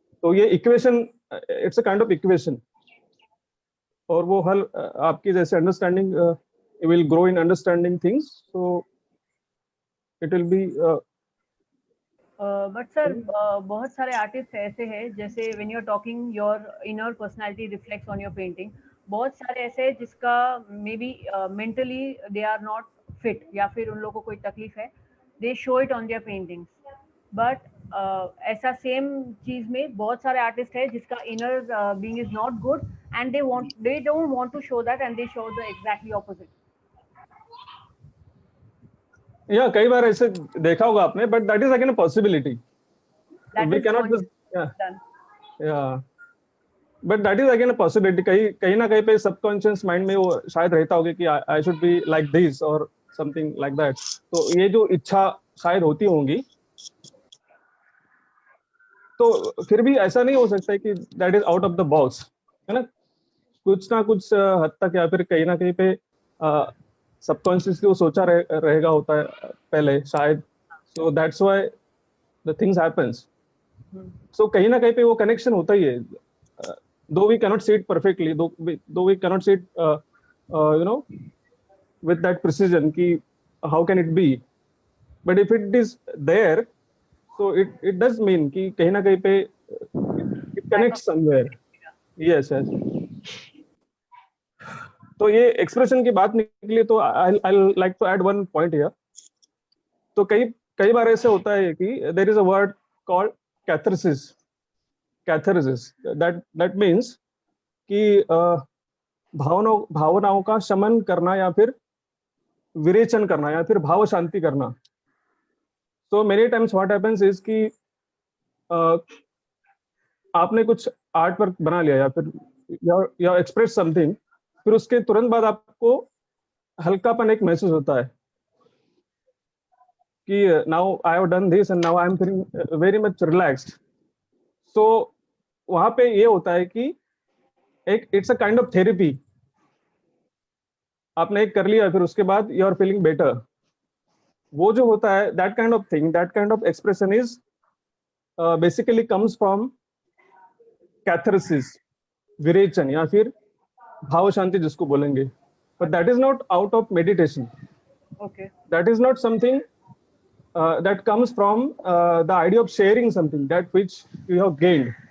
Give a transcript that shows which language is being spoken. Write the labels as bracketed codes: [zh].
[hi] तो ये [en] equation, it's a kind of equation. [hi] और वो हल आपकी जैसे [en] understanding, you will grow in understanding things. So it will be. But sir, [hi] बहुत सारे आर्टिस्ट ऐसे हैं जैसे [en] when you're talking your inner personality reflects on your painting. [hi] बहुत सारे ऐसे हैं जिसका [en] maybe mentally they are not fit [hi] या फिर उन लोगों को कोई तकलीफ है. [en] They show it on their paintings, but [hi] ऐसा सेम चीज में बहुत सारे आर्टिस्ट है जिसका [en] inner being is not good and they don't want to show that and they show the exactly opposite. [hi] या कई बार ऐसे देखा होगा आपने, [en] but that is again a possibility. That We is cannot just done. yeah. But that is again a possibility. [hi] कहीं ना कहीं पे subconscious mind में वो शायद रहता होगा कि [en] I should be like this or something like that. [hi] तो ये जो इच्छा शायद होती होंगी, तो फिर भी ऐसा नहीं हो सकता कि [en] that is out of the box, [hi] है ना. कुछ ना कुछ हद तक या फिर कहीं ना कहीं पे सबकॉन्शियसली वो सोचा रहेगा होता है पहले शायद. [en] So that's why the things happens. [hi] So कहीं ना कहीं पे वो कनेक्शन होता ही है. [en] Though we cannot see it perfectly, though we cannot see it, you know, with that precision, [hi] ki how can it be? [en] But if it is there, so it does mean कि [hi] कहीं ना कहीं पे [en] it connects somewhere. Yes. [hi] तो ये expression की बात निकली तो [en] I'll like to add one point here. [hi] तो कई बार ऐसे होता है कि [en] there is a word called catharsis. That means [hi] कि भावनाओं का शमन करना या फिर विरेचन करना या फिर भाव शांति करना. [en] So many times what happens is [hi] कि आपने कुछ आर्ट वर्क बना लिया या फिर या [en] express something, [hi] फिर उसके तुरंत बाद आपको हल्कापन एक महसूस होता है कि [en] Now I have done this and now I am feeling very much relaxed. [hi] सो वहां पे ये होता है कि एक [en] It's a kind of therapy. [hi] आपने एक कर लिया, फिर उसके बाद [en] You are feeling better. [hi] वो जो होता है [en] that kind of thing, that kind of expression is basically comes from catharsis, [hi] विरेचन या फिर भाव शांति जिसको बोलेंगे। [en] But that is not out of meditation, Okay. that is not something that comes from the idea of sharing something that which you have gained.